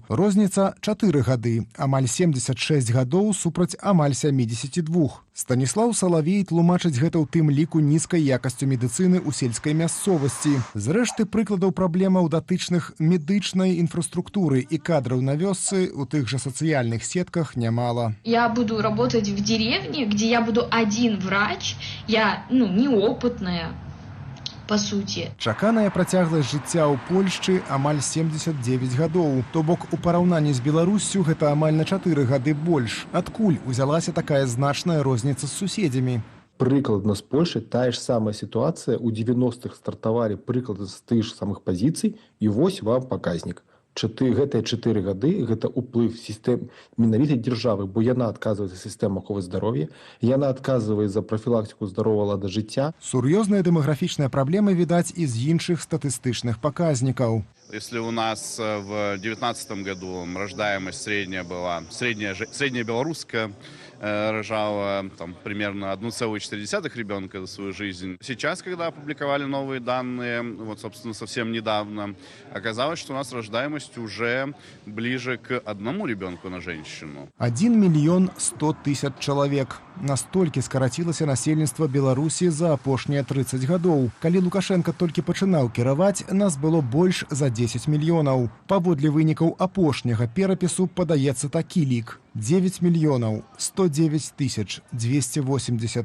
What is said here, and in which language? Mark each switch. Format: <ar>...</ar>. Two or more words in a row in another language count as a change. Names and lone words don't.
<be>Розніца 4 гады, амаль 76 гадоў супраць амаль 72. Станіслаў Салавей тлумачыць гэта ў тым ліку нізкай якасцю медыцыны ў сельскай мясцовасці. Зрэшты, прыкладаў праблемаў датычных медычнай инфраструктуры і кадраў на вёсцы у тых жа сацыяльных сетках нямала.</be> <ru>Я буду работать в деревне, где я буду один врач, я неопытная.</ru> <uk>По суті.</uk> <be>Чаканая працягласць жыцця ў Польшчы амаль 79 гадоў. То бок у параўнанні з Беларуссю гэта амаль на 4 гады больш. Адкуль узялася такая значная розніца з суседзямі? Прыкладна з Польшай тая ж самая сітуацыя. У 90-х стартавалі прыклады з тых ж самых пазіцый, і вось вам паказнік. Гэтыя 4 гады гэта ўплыв сістэм менавіта дзяржавы, бо яна адказвае за сістэму аховы здароўя, яна адказвае за прафілактыку здаровага лада жыцця. Сур'ёзныя дэмаграфічныя праблемы відаць і з іншых статыстычных паказнікаў.</be> <ru>Если у нас в 2019 году рождаемость средняя была, средняя белорусская, рожала примерно 1,4 ребенка за свою жизнь. Сейчас, когда опубликовали новые данные, собственно, совсем недавно, оказалось, что у нас рождаемость уже ближе к 1 ребенку на женщину.</ru> <be>1 мільён 100 тысяч чалавек. Настолькі скарацілася насельніцтва Беларусі за апошнія 30 гадоў. Калі Лукашенко толькі пачынаў кіраваць, нас было больш за 10 мільёнаў. Паводле вынікаў апошняга перапісу падаецца такі лік. 9 мільёнаў 109 тысяч 280.</be>